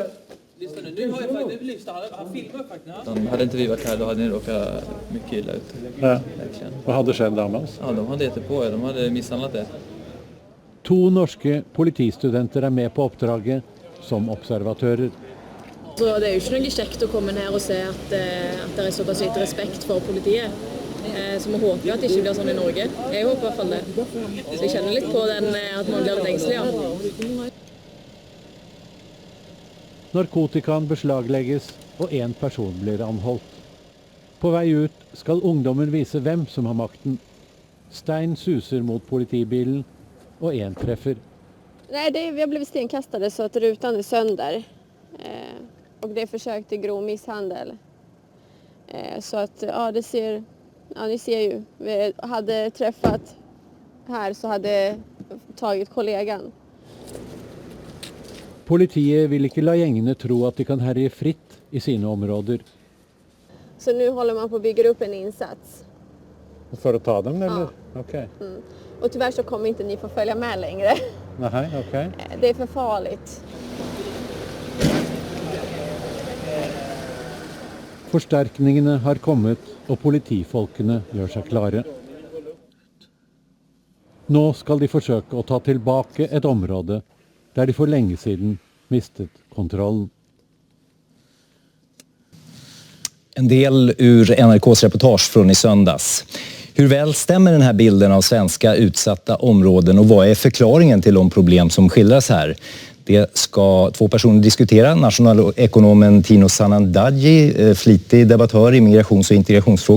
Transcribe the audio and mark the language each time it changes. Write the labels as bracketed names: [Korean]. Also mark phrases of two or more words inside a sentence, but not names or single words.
[Swedish] Lyssna nu har jag faktiskt, han filmar faktiskt. Hade inte vi varit här, då hade ni råkat mycket illa ut. Ja. Vad hade skett damas? Ja, de hade gett på er. De hade misshandlat det. 2 norska politistudenter är med på uppdraget som observatörer. [Norwegian] Så det är ju ikke noe kjekt å komme her og se at det er såpass lite respekt for politiet. Så man håper jo at det ikke blir sånn i Norge. Jeg håper i hvert fall det. Så jeg kjenner litt på den at man blir litt engstelig, ja. [Swedish] Narkotikan beslaglägges och en person blir anholdt. På väg ut ska ungdomen visa vem som har makten. Stein susar mot politibilen och en träffar. Nej, vi har blivit stenkastade så att rutan är sönder. Och det är försök till grov misshandel. Så att, ja, ni ser ju. Vi hade träffat här så hade tagit kollegan. [Norwegian] Politiet vill ikke la gjengene tro at de kan herje fritt i sine områder. [Swedish] Så nu håller man på att bygga upp en insats. [Norwegian] For å ta dem, eller? [Swedish] Ja. Okay. Och tyvärr så kommer inte ni få följa med längre. Nej, okay. Det är för farligt. [Norwegian] Forsterkningene har kommet, og politifolkene gjør seg klare. Nå skal de forsøke å ta tilbake et område der de for lenge siden mistet kontrollen. [Swedish] En del ur NRKs reportage från i söndags. Hur väl stämmer den här bilden av svenska utsatta områden och vad är förklaringen till de problem som skildras här? Det ska två personer diskutera. Nationalekonomen Tino Sanandaji, flitig debattör i migrations- och integrationsfrågor.